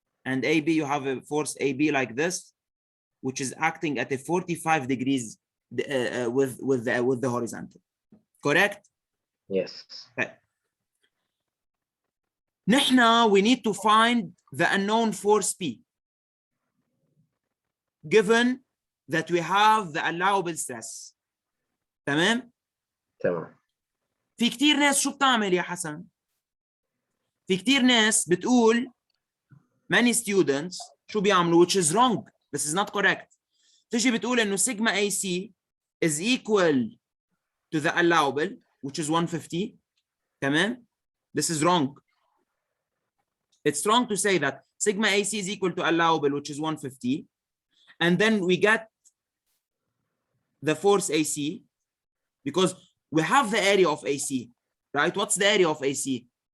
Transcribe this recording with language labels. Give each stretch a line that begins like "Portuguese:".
English: And AB, you have a force AB like this, which is acting at a 45 degrees with the horizontal. Correct? Yes. Okay. Now we need to find the unknown force P, given that we have the allowable stress.
Arabic: تمام؟ تمام. في كتير ناس شو بتعمل يا حسن؟ في كتير ناس بتقول
English: many students
Arabic: شو بيعملوا
English: which is wrong. This is not correct.
Arabic: تيجي بتقول إنه
English: sigma AC is equal to the allowable which is 150.
Arabic: تمام؟
English: This is wrong. It's wrong to say that sigma AC is equal to allowable which is 150 and then we get the force AC because we have the area of AC, right? What's the area of AC?